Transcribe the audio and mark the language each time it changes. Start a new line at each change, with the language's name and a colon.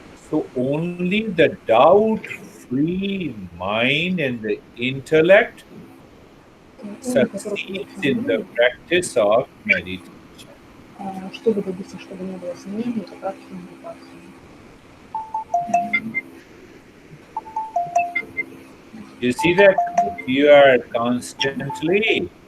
English: So only the doubt free mind and the intellect succeeds in the practice of meditation.
Russian: Чтобы добиться, чтобы не было сомнений, это практика медитации.
English: You see that you are constantly